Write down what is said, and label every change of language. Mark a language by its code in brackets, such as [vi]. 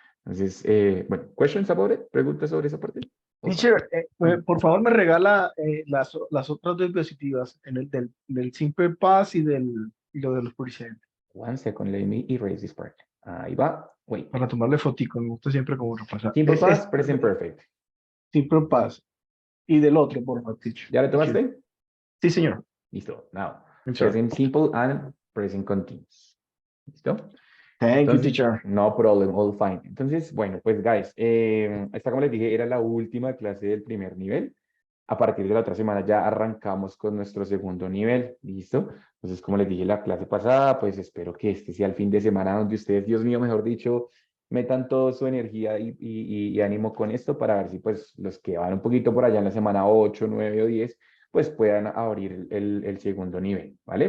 [es] Entonces, bueno, [en] questions about it? [es] ¿Preguntas sobre esa parte? Teacher, por favor me regala las otras dos diapositivas, en el del simple past y lo de los present. [en] One second, let me erase this part. [es] Ahí va. [en] Wait. [es] Para tomarle fotico, me gusta siempre como repasar. [en] Simple past, present perfect. [es] Simple past. Y del otro, por favor, teacher. ¿Ya lo tomaste? Sí, señor. Listo. Now, [en] I'm sorry. present simple and present continuous. [es] ¿Listo? [en] Thank you, [es] Entonces, [en] teacher. no problem, all fine. [es] Entonces, bueno, pues, guys, esta, como les dije, era la última clase del primer nivel. A partir de la otra semana ya arrancamos con nuestro segundo nivel, ¿listo? Entonces, como les dije la clase pasada, pues espero que este sea el fin de semana donde ustedes, Dios mío, mejor dicho, metan toda su energía y ánimo con esto para ver si pues los que van un poquito por allá en la semana 8, 9 o 10, pues puedan abrir el segundo nivel, ¿vale?